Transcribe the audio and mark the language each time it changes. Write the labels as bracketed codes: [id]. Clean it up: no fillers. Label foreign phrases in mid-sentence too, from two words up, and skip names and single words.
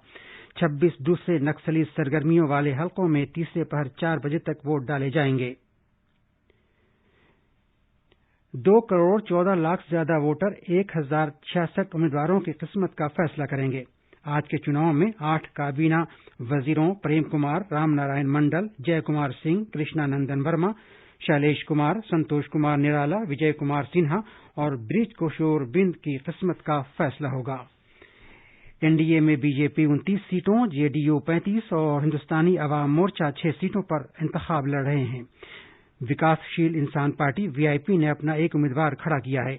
[ur] 26 دوسرے نکسلی سرگرمیوں والے حلقوں میں تیسرے پہر 4 بجے تک ووٹ ڈالے جائیں گے۔ 2 کروڑ 14 لاکھ سے زیادہ ووٹر 1066 امیدواروں کی قسمت کا فیصلہ کریں گے۔ آج کے چناؤ میں 8 کابینہ وزیروں پریم کمار، رام نارائن منڈل، جے کمار سنگھ، کرشنا نندن ورما، شیلیش کمار، سنتوش کمار نرالا، وجے کمار سنہا اور برج کشور بند کی قسمت کا فیصلہ ہوگا۔ NDA میں BJP 29 سیٹوں، JDU 35 اور ہندوستانی عوام مورچہ 6 سیٹوں پر انتخاب لڑ رہے ہیں۔ وکاس شیل انسان پارٹی VIP نے اپنا ایک امیدوار کھڑا کیا ہے۔